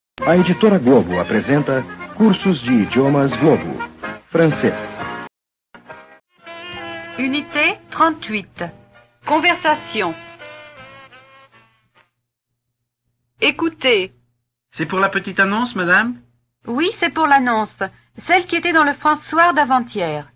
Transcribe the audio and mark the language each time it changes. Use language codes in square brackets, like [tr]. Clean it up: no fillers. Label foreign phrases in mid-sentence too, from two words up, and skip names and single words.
[pt] A editora Globo apresenta Cursos de Idiomas Globo. Francês. [fr] Unité 38. Conversation. Écoutez. C'est pour la petite annonce, madame? Oui, c'est pour l'annonce. Celle qui était dans le François d'avant-hier.